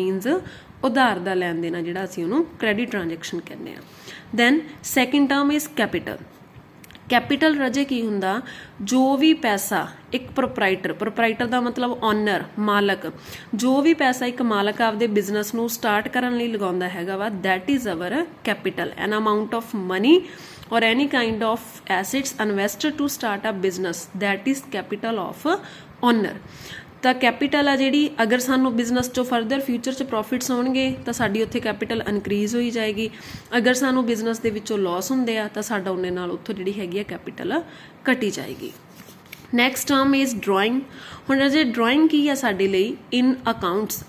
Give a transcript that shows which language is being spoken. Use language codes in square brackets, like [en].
[pa] Means ਉਧਾਰ ਦਾ ਲੈਣ ਦੇਣਾ ਜਿਹੜਾ ਅਸੀਂ ਉਹਨੂੰ ਕ੍ਰੈਡਿਟ ਟ੍ਰਾਂਜੈਕਸ਼ਨ ਕਹਿੰਦੇ ਆ। [en] Then second term is capital. [pa] Capital ਰਾਜੇ ਕੀ ਹੁੰਦਾ? ਜੋ ਵੀ ਪੈਸਾ ਇੱਕ ਪ੍ਰੋਪਰਾਈਟਰ ਦਾ ਮਤਲਬ ਓਨਰ, ਮਾਲਕ, ਜੋ ਵੀ ਪੈਸਾ ਇੱਕ ਮਾਲਕ ਆਪਦੇ ਬਿਜ਼ਨਸ ਨੂੰ ਸਟਾਰਟ ਕਰਨ ਲਈ ਲਗਾਉਂਦਾ ਹੈਗਾ ਵਾ, [en] That is our capital. An amount of money or any kind of assets invested to start a business, that is capital of owner। [pa] ਤਾਂ ਕੈਪੀਟਲ ਆ ਜਿਹੜੀ, ਅਗਰ ਸਾਨੂੰ ਬਿਜ਼ਨਸ 'ਚੋਂ ਫਰਦਰ ਫਿਊਚਰ 'ਚ ਪ੍ਰੋਫਿਟਸ ਆਉਣਗੇ ਤਾਂ ਸਾਡੀ ਉੱਥੇ ਕੈਪੀਟਲ ਇਨਕਰੀਜ਼ ਹੋਈ ਜਾਏਗੀ। ਅਗਰ ਸਾਨੂੰ ਬਿਜ਼ਨਸ ਦੇ ਵਿੱਚੋਂ ਲਾਸ ਹੁੰਦੇ ਆ ਤਾਂ ਸਾਡਾ ਉਹਨੇ ਨਾਲ ਉੱਥੋਂ ਜਿਹੜੀ ਹੈਗੀ ਆ ਕੈਪੀਟਲ ਘਟੀ ਜਾਏਗੀ। [en] Next term is drawing. [pa] ਹੁਣ ਰਾਜੇ ਡਰਾਇੰਗ ਕੀ ਆ ਸਾਡੇ ਲਈ? [en] In accounts.